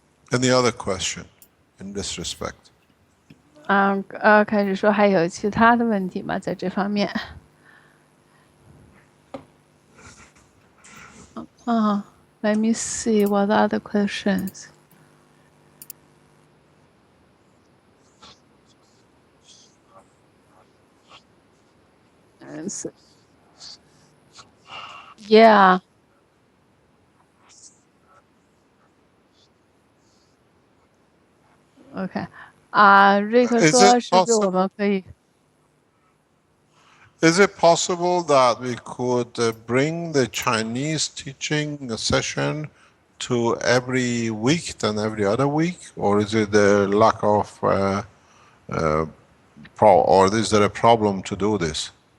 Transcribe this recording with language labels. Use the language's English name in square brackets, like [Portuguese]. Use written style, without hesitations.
[English] Any other question in this respect? [Chinese] 开始说还有其他的问题吗？在这方面？ [English] Let me see what other questions. Yeah. [Chinese] OK，瑞克说是不是我们可以 [English] Is it possible that we could bring the Chinese teaching session to every week than every other week, or is it a lack of or is there a problem to do this?